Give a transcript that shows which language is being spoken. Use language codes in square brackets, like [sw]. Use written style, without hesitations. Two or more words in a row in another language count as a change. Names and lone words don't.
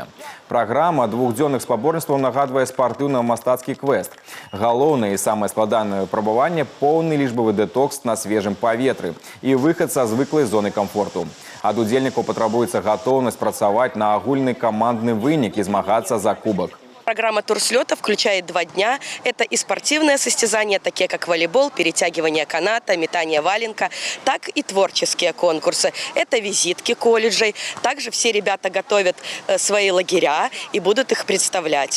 [be] Праграма двухдзённых спаборніцтваў нагадвае спартыўна-мастацкі квест. Галоўнае і самае складанае выпрабаванне – поўны лічбавы дэтокс на свежым паветры і выхад са звыклай зоны камфорту. Ад удзельнікаў патрабуецца гатоўнасць працаваць на агульны камандны вынік і змагацца за кубак. [ru] Программа турслета включает 2 дня. Это и спортивные состязания, такие как волейбол, перетягивание каната, метание валенка, так и творческие конкурсы. Это визитки колледжей. Также все ребята готовят свои лагеря и будут их представлять.